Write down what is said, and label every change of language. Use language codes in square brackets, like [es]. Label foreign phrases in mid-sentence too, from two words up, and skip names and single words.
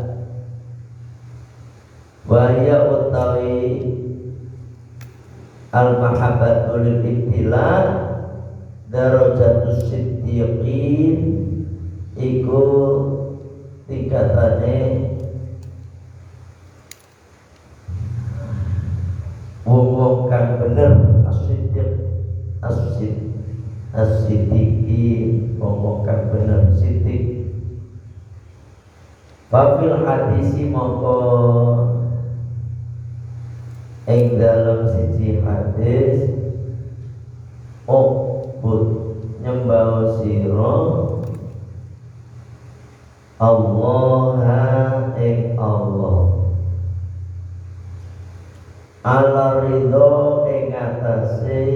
[jv] wahya utawi [ar] al mahabbatu lil ibtila darajatus siddiqin [jv] iku tingkatane wong-wong kang bener as-siddiqin wong-wong kang bener siddiq. [ar] Wafil hadisi [jv] mongko ing dalam siji hadis ubud nyembah sira Allah ing Allah [ar] ala ridho [jv] ing atase